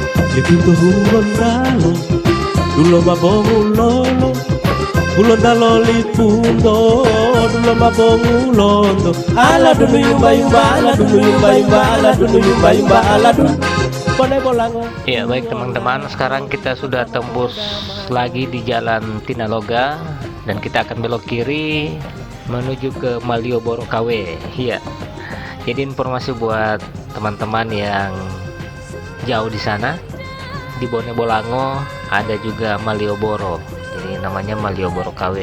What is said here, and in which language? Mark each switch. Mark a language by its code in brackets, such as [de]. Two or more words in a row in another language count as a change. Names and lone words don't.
[id] Lipunto hulondalo, dulo mabongulolo, hulondalo lipunto, dulo mabongulondo. Ala dunu yumba yumba, ala dunu yumba yumba, ala dunu yumba yumba, ala dunu. Ya baik teman-teman, sekarang kita sudah tembus lagi di jalan Tinaloga dan kita akan belok kiri menuju ke Malioboro KW. Ya, jadi informasi buat teman-teman yang jauh di sana, di Bone Bolango ada juga Malioboro, jadi namanya Malioboro KW.